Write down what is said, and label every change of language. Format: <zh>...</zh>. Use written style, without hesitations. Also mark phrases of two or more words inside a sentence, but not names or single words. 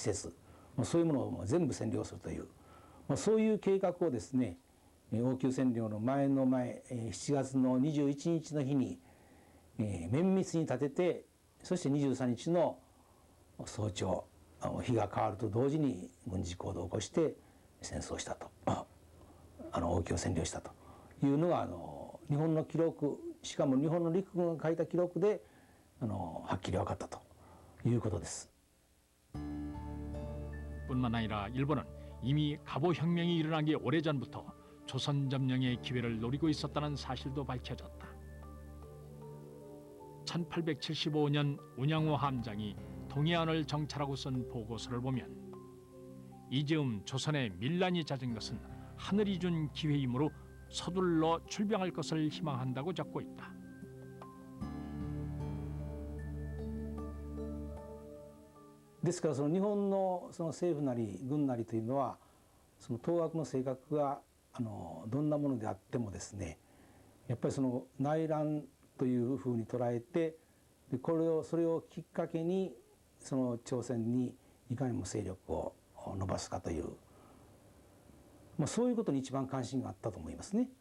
<ja>設、そういうものを全部占領するという、そういう計画をですね、王宮占領の前の前、7月の21日の日に、綿密に立てて、そして23日の早朝、日が変わると同時に軍事行動を起こして戦争したと、王宮を占領したというのが日本の記録、しかも日本の陸軍が書いた記録ではっきり分かったということです。</ja> <ko>뿐만 아니라 일본은 이미 갑오혁명이 일어나기 오래전부터 조선 점령의 기회를 노리고 있었다는 사실도 밝혀졌다. 1875년 운양호 함장이 동해안을 정찰하고 쓴 보고서를 보면 이즈음 조선에 밀란이 잦은 것은 하늘이 준 기회이므로 서둘러 출병할 것을 희망한다고 적고 있다.</ko> <ja>ですからその日本のその政府なり軍なりというのはその当惑の性格がどんなものであってもですね、やっぱりその内乱というふうに捉えて、でそれをきっかけにその朝鮮にいかにも勢力を伸ばすかという、そういうことに一番関心があったと思いますね。</ja>